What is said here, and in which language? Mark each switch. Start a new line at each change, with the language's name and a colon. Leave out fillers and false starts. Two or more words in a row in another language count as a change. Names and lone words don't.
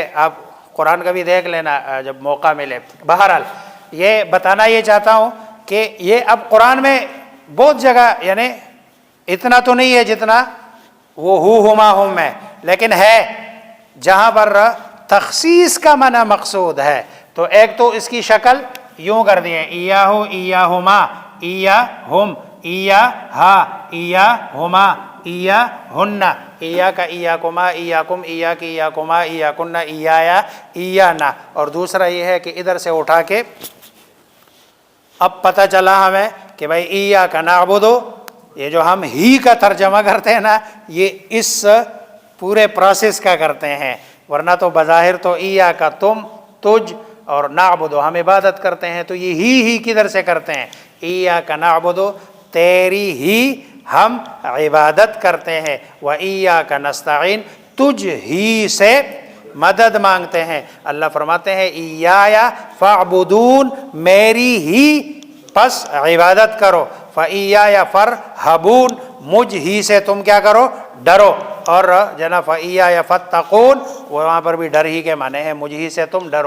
Urdu: آپ قرآن کا بھی دیکھ لینا جب موقع ملے۔ بہرحال یہ بتانا یہ چاہتا ہوں کہ یہ اب قرآن میں بہت جگہ، یعنی اتنا تو نہیں ہے جتنا وہ ہما ہم ہے، لیکن ہے جہاں پر تخصیص کا معنی مقصود ہے۔ تو ایک تو اس کی شکل یوں کر دی ہے،
Arabic: ایاہو ایاہما ایاہم ایاہا ایاہما ایاہن، ایاک ایاکما ایاکم ایاک ایاکما ایاکن ایایا ایانا۔
Urdu: اور دوسرا یہ ہے کہ ادھر سے اٹھا کے اب پتہ چلا ہمیں کہ بھائی
Arabic: ایاک نعبدو،
Urdu: یہ جو ہم ہی کا ترجمہ کرتے ہیں نا یہ اس پورے پروسیس کا کرتے ہیں، ورنہ تو بظاہر تو ایاک تم، تجھ، اور نعبدو ہم عبادت کرتے ہیں، تو یہ ہی کدھر سے کرتے ہیں؟
Arabic: ایاک نعبدو،
Urdu: تیری ہی ہم عبادت کرتے ہیں،
Arabic: وَإِيَّاكَ نَسْتَعِينُ،
Urdu: تجھ ہی سے مدد مانگتے ہیں۔ اللہ فرماتے ہیں
Arabic: ایایا فاعبدون،
Urdu: میری ہی پس عبادت کرو،
Arabic: فَإِيَّايَ فَارْهَبُونَ،
Urdu: مجھ ہی سے تم کیا کرو؟ ڈرو۔ اور جناب
Arabic: فَإِيَّايَ فَاتَّقُونَ،
Urdu: وہاں پر بھی ڈر ہی کے معنی ہے، مجھ ہی سے تم ڈرو۔